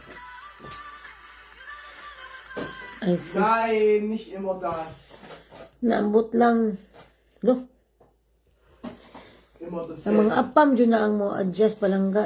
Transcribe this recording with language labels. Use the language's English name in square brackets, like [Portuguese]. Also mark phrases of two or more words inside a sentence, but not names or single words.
[Cebuano] Ay, sus. [German] Nein, nicht immer das. [Cebuano] Naambot lang. No? [German] Immer das. [Cebuano] Ang mga apam dyan na ang mo adjust palangga.